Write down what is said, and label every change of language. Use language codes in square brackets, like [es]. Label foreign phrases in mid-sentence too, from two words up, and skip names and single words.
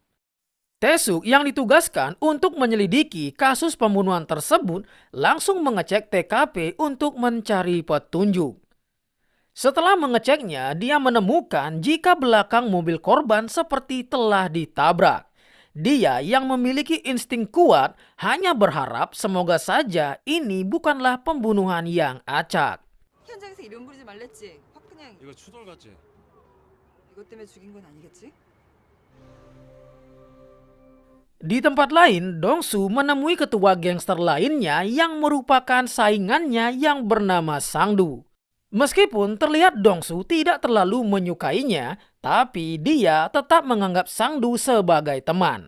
[id] Tesuk yang ditugaskan untuk menyelidiki kasus pembunuhan tersebut langsung mengecek TKP untuk mencari petunjuk. Setelah mengeceknya, dia menemukan jika belakang mobil korban seperti telah ditabrak. Dia yang memiliki insting kuat hanya berharap semoga saja ini bukanlah pembunuhan yang acak. [ko] 현장에서 이름 부르지 말랬지. 확 그냥 이거 추돌 같지? 이것 때문에 죽인 건 아니겠지? [id] Di tempat lain, Dongsu menemui ketua gangster lainnya yang merupakan saingannya yang bernama Sangdu. Meskipun terlihat Dongsu tidak terlalu menyukainya, tapi dia tetap menganggap Sangdu sebagai teman.